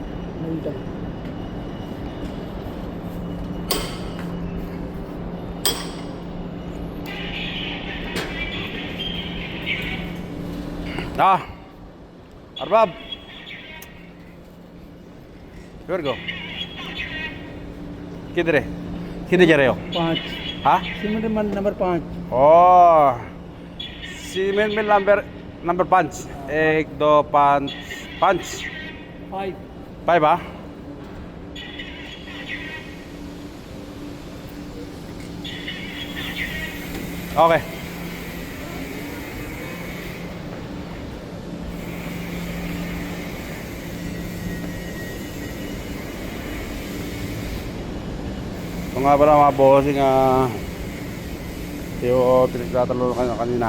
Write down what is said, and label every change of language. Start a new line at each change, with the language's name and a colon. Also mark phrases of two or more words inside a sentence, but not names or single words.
English: Arbab. Where go?
Hindi: किधर है? किधर जा रहे हो? 5 हाँ?
English: cement number 5 Oh, cement mill number 5. 1, 2, 5. 5. 5
Filipino: 5 ba? Okay. Ito nga pala mga bossing yung pinagtatalo kanina.